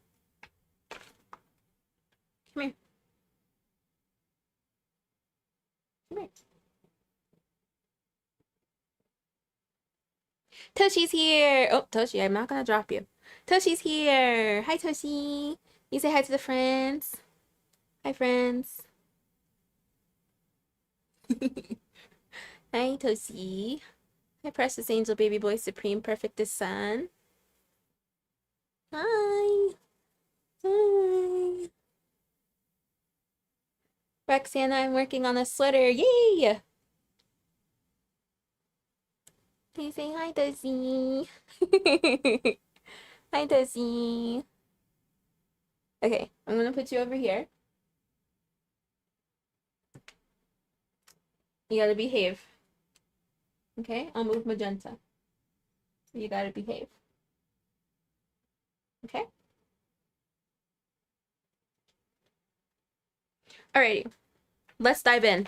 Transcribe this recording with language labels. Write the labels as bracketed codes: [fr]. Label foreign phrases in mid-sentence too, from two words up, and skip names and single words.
[en] Come here. Come here. Toshi's here. Oh, Toshi, I'm not gonna drop you. Toshi's here. Hi, Toshi. You say hi to the friends. Hi, friends. Hi, Toshi. Hi, precious angel, baby boy, supreme, perfectest son. Hi. Hi. Roxana, I'm working on a sweater. Yay! Please say hi, Toshi. Hi, Toshi. Okay, I'm gonna put you over here. You gotta behave. Okay, I'll move magenta. You gotta behave. Okay? Alrighty, let's dive in.